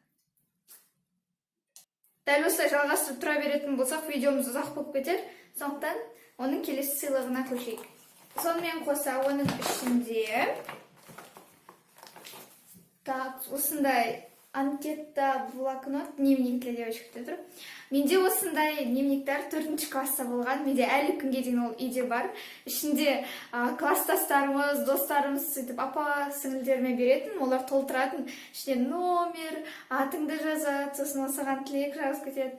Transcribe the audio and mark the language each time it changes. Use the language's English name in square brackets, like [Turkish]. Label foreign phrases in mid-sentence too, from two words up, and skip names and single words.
[Kazakh] Дәл осылай жалғастырып тұра беретін болсақ, видеомыз ұзақ болып кетер. Сондықтан оның келесі сыйлығына көшейік. Сонымен қоса оның ішінде осындай анкета блокнот, [Russian] дневник для девочек тұр. [Kazakh] Менде осындай дневниктер 4-ші класста болған. Менде әлі күнге дейін ол үйде бар. Ішінде класстастарымыз, достарымыз сөйтіп апа сіңілдеріме беретін, олар толтыратын. Ішінде номер, атыңды жазады, сосын осыған тілек жазып кетеді.